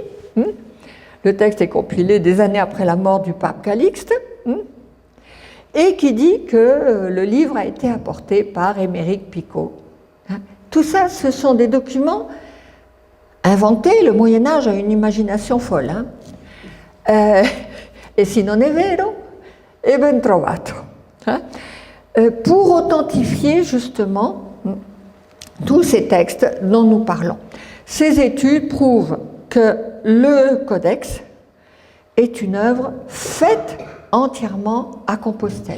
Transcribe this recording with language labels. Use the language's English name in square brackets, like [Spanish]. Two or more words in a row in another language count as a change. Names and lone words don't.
[French] Le texte est compilé des années après la mort du pape Calixte. Et qui dit que le livre a été apporté par Émeric Picot. Tout ça, ce sont des documents inventés. Le Moyen-Âge a une imagination folle. [Italian] E si non è vero, è ben trovato. [French] Pour authentifier justement tous ces textes dont nous parlons. Ces études prouvent que le codex est une œuvre faite entièrement à Compostelle.